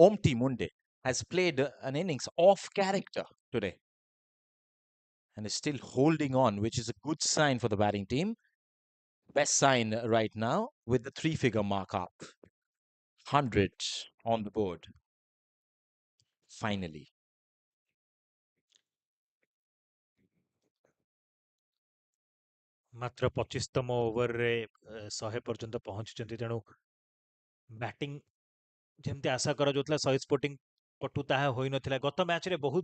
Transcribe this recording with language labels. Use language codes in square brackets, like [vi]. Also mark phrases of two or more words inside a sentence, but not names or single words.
[en] Om T Munde has played an innings off character today and is still holding on, which is a good sign for the batting team. Best sign right now with the 3-figure mark up. 100 on the board. Finally. [or] ମାତ୍ର 25ତମ ଓଭରରେ 100 ପର୍ଯ୍ୟନ୍ତ ପହଞ୍ଚିଛନ୍ତି ତେଣୁ ବ୍ୟାଟିଂ ଯେମିତି ଆଶା କରାଯାଉଥିଲା ଶହୀଦ ସ୍ପୋର୍ଟିଂ ପଟୁ ତାହା ହୋଇନଥିଲା ଗତ ମ୍ୟାଚରେ ବହୁତ